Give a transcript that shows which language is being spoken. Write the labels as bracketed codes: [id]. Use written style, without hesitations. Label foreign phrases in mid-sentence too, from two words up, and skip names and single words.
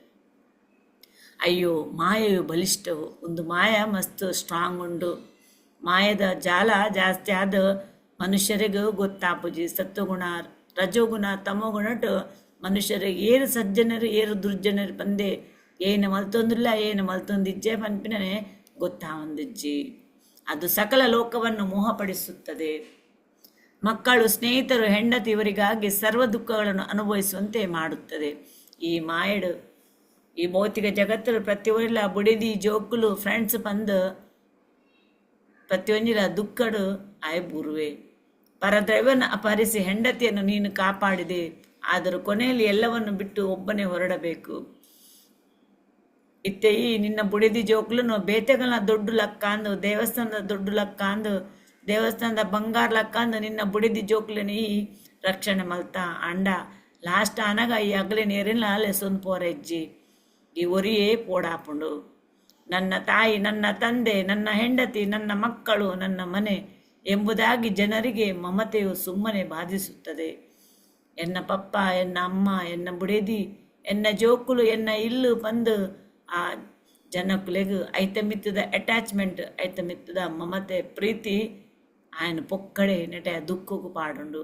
[kn] ಅಯ್ಯೋ ಮಾಯೆಯು ಬಲಿಷ್ಠವು. [tcy] ಒಂದು ಮಾಯ ಮಸ್ತ್ ಸ್ಟ್ರಾಂಗ್ ಉಂಡು. ಮಾಯದ ಜಾಲ ಜಾಸ್ತಿ ಆದ ಮನುಷ್ಯರಿಗೂ ಗೊತ್ತಾಪುಜಿ. ಸತ್ವಗುಣ ರಜೋಗುಣ ತಮೋಗುಣಟ್ಟು ಮನುಷ್ಯರಿಗೆ ಏರು ಸಜ್ಜನರು ಏರು ದುರ್ಜನರು ಬಂದೆ ಏನು ಮಲ್ತೊಂದಿಲ್ಲ ಏನು ಮಲ್ತೊಂದಿಜ್ಜೆ ಪನ್ಪಿನೇ ಗೊತ್ತಾವಂದಿಜ್ಜಿ. [kn] ಅದು ಸಕಲ ಲೋಕವನ್ನು ಮೋಹಪಡಿಸುತ್ತದೆ. ಮಕ್ಕಳು ಸ್ನೇಹಿತರು ಹೆಂಡತಿ ಇವರಿಗಾಗಿ ಸರ್ವ ದುಃಖಗಳನ್ನು ಅನುಭವಿಸುವಂತೆ ಮಾಡುತ್ತದೆ. [tcy] ಈ ಮಾಯಡು ಈ ಭೌತಿಕ ಜಗತ್ತಲ್ಲಿ ಪ್ರತಿಯೊಂದಿಲ್ಲ ಬುಡಿದಿ ಜೋಕುಲು ಫ್ರೆಂಡ್ಸ್ ಬಂದು ಪ್ರತಿಯೊಂದಿಲ್ಲ ದುಃಖಡು ಆಯ್ಬುರುವೆ. [kn] ಪರದ್ರವ್ಯವನ್ನು ಅಪಹರಿಸಿ ಹೆಂಡತಿಯನ್ನು ನೀನು ಕಾಪಾಡಿದೆ, ಆದರೂ ಕೊನೆಯಲ್ಲಿ ಎಲ್ಲವನ್ನು ಬಿಟ್ಟು ಒಬ್ಬನೇ ಹೊರಡಬೇಕು. [tcy] ಇತ್ತೆ ಈ ನಿನ್ನ ಬುಡಿದಿ ಜೋಕ್ಲುನು ಬೇತೆಗಳ ದೊಡ್ಡ ಲಕ್ಕ ಅಂದು ದೇವಸ್ಥಾನದ ದೊಡ್ಡ ಲಕ್ಕ ಅಂದು ದೇವಸ್ಥಾನದ ಬಂಗಾರ ಲಕ್ಕ ಅಂದು ನಿನ್ನ ಬುಡಿದಿ ಜೋಕ್ಲಿನ ಈ ರಕ್ಷಣೆ ಮಲ್ತಾ ಅಂಡ ಲಾಸ್ಟ್ ಅನಗ ಈ ಅಗಲಿನ ಏರಿನ ಲೆಸೊಂದು ಪೋರೆಜ್ಜಿ ಈ ಒರಿಯೇ ಪೋಡಾಪುಂಡು. [kn] ನನ್ನ ತಾಯಿ, ನನ್ನ ತಂದೆ, ನನ್ನ ಹೆಂಡತಿ, ನನ್ನ ಮಕ್ಕಳು, ನನ್ನ ಮನೆ ಎಂಬುದಾಗಿ ಜನರಿಗೆ ಮಮತೆಯು ಸುಮ್ಮನೆ ಬಾಧಿಸುತ್ತದೆ. [tcy] ಎನ್ನ ಪಪ್ಪ, ಎನ್ನ ಅಮ್ಮ, ಎನ್ನ ಬುಡೇದಿ, ಎನ್ನ ಜೋಕುಲು, ಎನ್ನ ಇಲ್ಲು ಬಂದು ಆ ಜನಕ್ಕುಲೆಗು ಐತ ಮಿತ್ತದ ಅಟ್ಯಾಚ್ಮೆಂಟ್, ಐತ ಮಿತ್ತದ ಮಮತೆ ಪ್ರೀತಿ ఆయన ಪೊಕ್ಕಡೆ ನೆಟೆ ದುಃಖಕ್ಕೂ ಪಾಡುಂಡು.